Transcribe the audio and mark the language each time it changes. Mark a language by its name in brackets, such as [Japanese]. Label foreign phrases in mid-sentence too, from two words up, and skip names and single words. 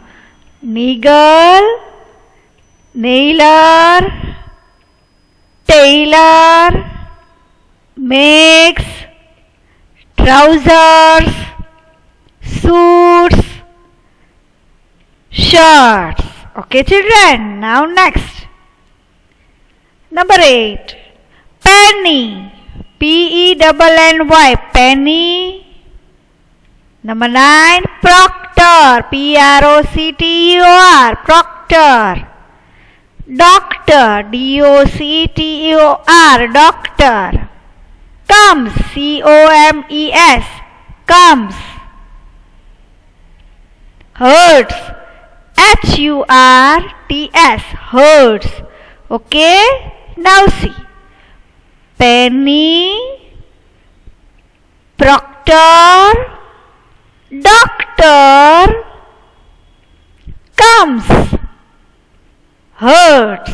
[English] Neagle, nailer, tailor, makes, trousers, suits, shirts. Okay, children? Now next. Number 8. Penny. P-E-N-N-Y. Penny. Number 9. Proctor. P-R-O-C-T-E-O-R. Proctor. Doctor. D-O-C-T-E-O-R. Doctor. Comes. C-O-M-E-S. Comes. Hurts. H-U-R-T-S. Hurts. Okay? Now see. Penny, proctor, doctor, comes, hurts.